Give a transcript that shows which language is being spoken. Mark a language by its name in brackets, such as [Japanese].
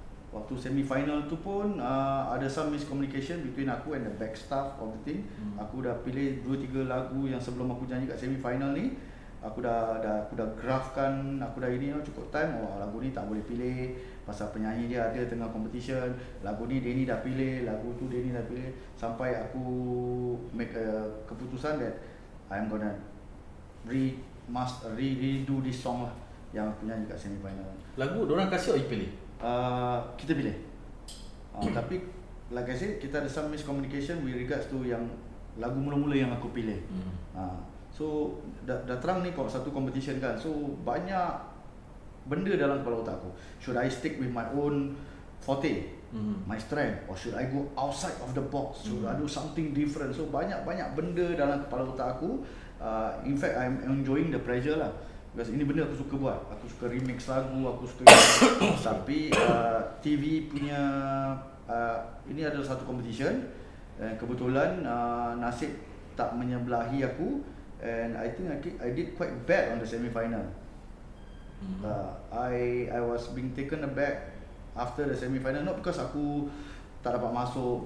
[Malay] Waktu semi-final tu pun ada [English] some miscommunication between aku and the back staff of the team. [Malay] Aku dah pilih 2-3 lagu yang sebelum aku nyanyi kat semi-final ni. Aku dah graphkan, aku dah ini cukup time. Lagu ni tak boleh pilih pasal penyanyi dia ada tengah competition. Lagu ni Denny dah pilih, lagu tu Denny dah pilih. Sampai aku [English] make a [Malay] keputusan [English] that I'm gonna redo this song [Malay] lah yang aku nyanyi kat semi-final. Lagu diorang kasih atau you pilih? Kita pilih. Tapi [English] like I said, [Malay] kita ada [English] some miscommunication with regards to [Malay] yang lagu mula-mula yang aku pilih. So dah terang ni satu competition kan. So banyak benda dalam kepala otak aku. [English] Should I stick with my own forte, my strength, or should I go outside of the box? Should I do something different? [Malay] So banyak benda dalam kepala otak aku. [English] In fact, I'm enjoying the pressure lah. [Malay] Because ini benda aku suka buat. Aku suka remix lagu, aku suka tapi TV punya ini adalah satu competition. Kebetulan nasib tak menyebelahi aku, [English] and I think I did quite bad on the semi-final. I was being taken aback after the semi-final, not because [Malay] aku tak dapat masuk.